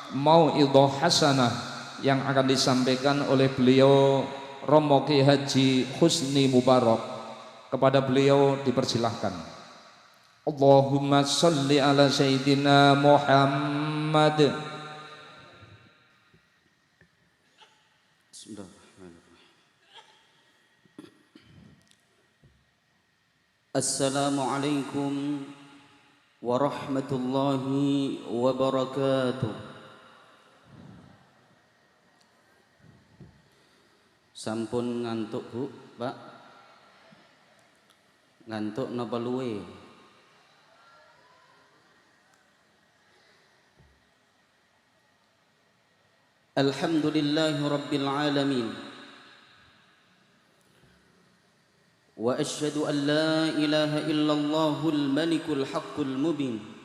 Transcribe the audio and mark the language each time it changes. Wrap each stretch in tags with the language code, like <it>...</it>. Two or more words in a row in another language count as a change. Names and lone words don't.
<ar>موعظة حسنة</ar> <id>yang akan disampaikan oleh beliau Romo Ki Haji Husni Mubarak. Kepada beliau dipersilahkan.</id> <ar>اللهم صل على سيدنا محمد. السلام عليكم ورحمة الله وبركاته.</ar> <jv>Sampun ngantuk Bu, Pak? Ngantuk napa luwe?</jv> <ar>الحمد لله رب العالمين. وأشهد أن لا إله إلا الله الملك الحق المبين</ar>